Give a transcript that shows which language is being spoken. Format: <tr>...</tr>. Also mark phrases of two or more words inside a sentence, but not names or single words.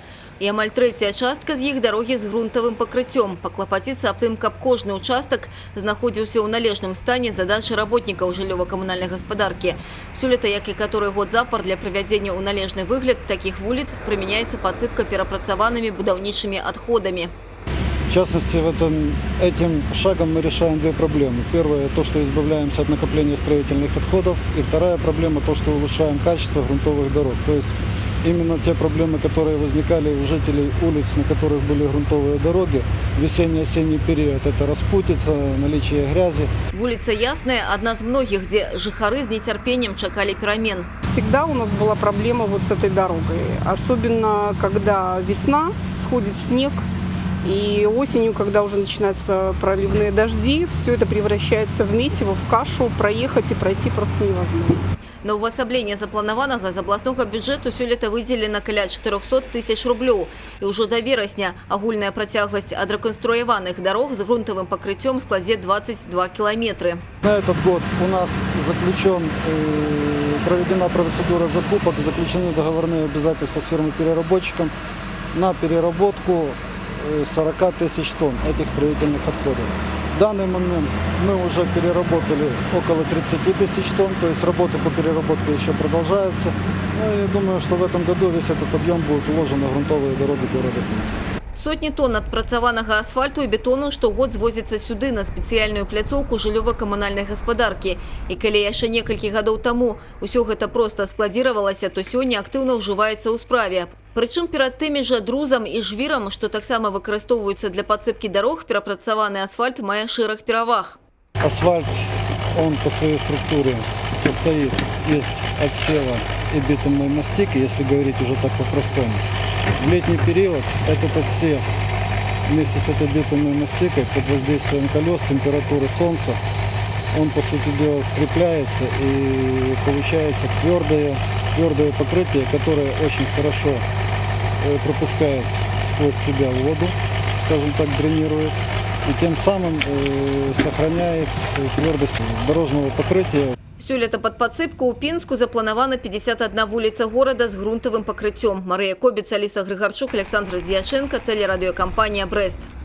<be>І амаль трэцяя частка з іх дарогі з грунтавым пакрыццём. Паклапаціцца аб тым, каб кожны участак знаходзіўся ў належным стане задачы работнікаў жыллёва-камунальнай гаспадаркі. Сёлета, як і каторы год запар, для прывядзення ў належны выгляд такіх вуліц прымяняецца падсыпка перапрацаванымі будаўнічымі адходамі.</be> <ru>В частности, этим шагом мы решаем две проблемы. Первая – то, что избавляемся от накопления строительных отходов. И вторая проблема – то, что улучшаем качество грунтовых дорог. То есть именно те проблемы, которые возникали у жителей улиц, на которых были грунтовые дороги, в весенне-осенний период – это распутица, наличие грязи. Улица Ясная – одна из многих, где жихары с нетерпением чекали перемен. Всегда у нас была проблема вот с этой дорогой. Особенно, когда весна, сходит снег. И осенью, когда уже начинаются проливные дожди, все это превращается в месиво, в кашу, проехать и пройти просто невозможно.</ru> <be>На увасабленне запланаванага з абласнога бюджэту сёлета выделена каля 400 тысяч рублёў. І ўжо да верасня агульная працягласць адрэканструяваных дарог з грунтавым пакрыццём складзе 22 километры.</be> <ru>На этот год у нас проведена процедура закупок, заключены договорные обязательства с фирмой-переработчиком на переработку 40 тысяч тонн этих строительных отходов. В данный момент мы уже переработали около 30 тысяч тонн, то есть работы по переработке еще продолжаются. Ну, и думаю, что в этом году весь этот объем будет уложен на грунтовые дороги города Минска.</ru> <be>Сотні тонн адпрацаванага асфальту і бетону штогод звозіцца сюды на спецыяльную пляцоўку жыллёва-камунальнай гаспадаркі. І калі яшчэ некалькі гадоў таму ўсё гэта проста складзіравалася, то сёння актыўна ўжываецца ў справе. Прычым перад тымі жа друзам і жвірам, што таксама выкарыстоўваюцца для падсыпкі дарог, перапрацаваны асфальт мае шэраг пераваг.</be> <ru>Асфальт, он по своей структуре состоит из отсева и битумной мастики, если говорить уже так по-простому. В летний период этот отсев вместе с этой битумной мастикой под воздействием колес, температуры солнца, он, по сути дела, скрепляется и получается твердое покрытие, которое очень хорошо пропускает сквозь себя воду, скажем так, дренирует, и тем самым сохраняет твердость дорожного покрытия.</ru> <be>Сёлета пад падсыпку ў Пінску запланавана 51 вуліца горада з грунтавым пакрыццём. Марыя Кобіц, Аліса Грыгарчук, Александр Дзяшенко, тэлерадыёкампанія «Брэст».</be>